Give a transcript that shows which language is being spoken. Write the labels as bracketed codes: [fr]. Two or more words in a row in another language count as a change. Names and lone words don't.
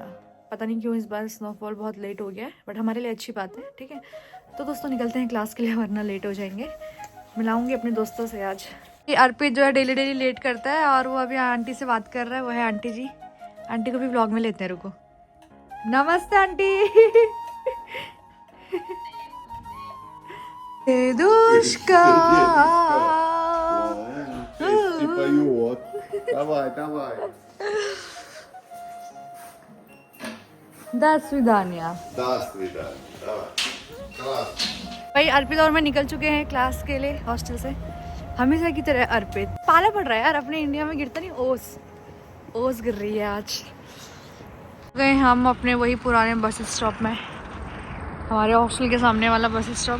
[hi] पता नहीं क्यों इस बार स्नोफॉल बहुत लेट हो गया है, बट हमारे लिए अच्छी बात है, ठीक है. तो दोस्तों निकलते हैं क्लास के लिए, वरना लेट हो जाएंगे. मिलाऊंगी अपने दोस्तों से आज. अर्पित जो है डेली लेट करता है और वो अभी आंटी से बात कर रहा है. वो है आंटी जी. आंटी को भी व्लॉग में लेते हैं, रुको. नमस्ते आंटी. [ru] Дедушка. И поет. Давай, давай. До свидания. До свидания. Давай. Класс. [hi] भाई अर्पित और मैं निकल चुके हैं क्लास के लिए हॉस्टल से. हमेशा की तरह अर्पित पाला पड़ रहा है यार. अपने इंडिया में गिरता नहीं, ओस गिर रही है आज. गए हम अपने वही पुराने [en] bus stop [hi] में. हमारे हॉस्टल के सामने वाला [en] bus stop.